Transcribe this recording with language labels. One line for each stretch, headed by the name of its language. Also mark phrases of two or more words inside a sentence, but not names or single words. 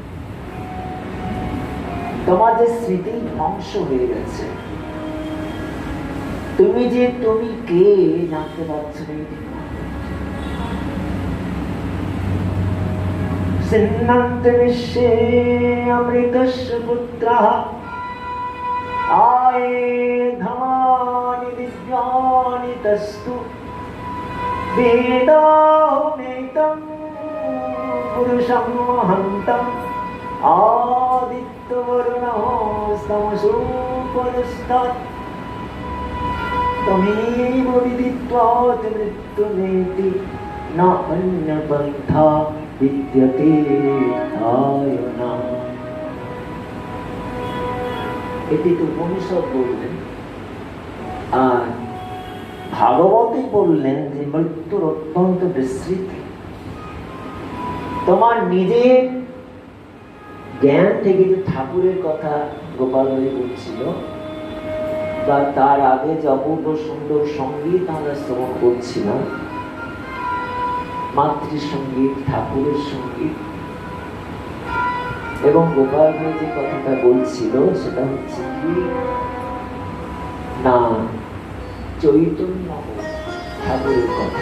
Bangla: তোমার যে স্মৃতি ধ্বংস হয়ে গেছে, তুমি যে তুমি কে জানতে পারছো না।
Sanskrit: शृण्वन्तु विश्वे अमृतस्य पुत्राः आ ये धामानि दिव्यानि तस्थुः वेदाहमेतं पुरुषं महान्तं आदित्यवर्णं तमसः परस्तात् तमेव विदित्वा अतिमृत्युमेति नान्यः पन्था विद्यतेऽयनाय।
Bangla: এটি তো উপনিষদ বললেন, আর ভাগবতে বললেন যে মৃত্যুর অত্যন্ত বিস্মৃতি। তোমার নিজের জ্ঞান থেকে যে ঠাকুরের কথা গোপাল হরি বলছিল, বা তার আগে যে অপূর্ব সুন্দর সঙ্গীত আমরা শ্রবণ করছিলাম, মাতৃসঙ্গীত, ঠাকুরের সঙ্গীত, এবং গোপাল ভাই যে কথাটা বলছিল সেটা হচ্ছে কি না, চৈতন্য ঠাকুরের কথা।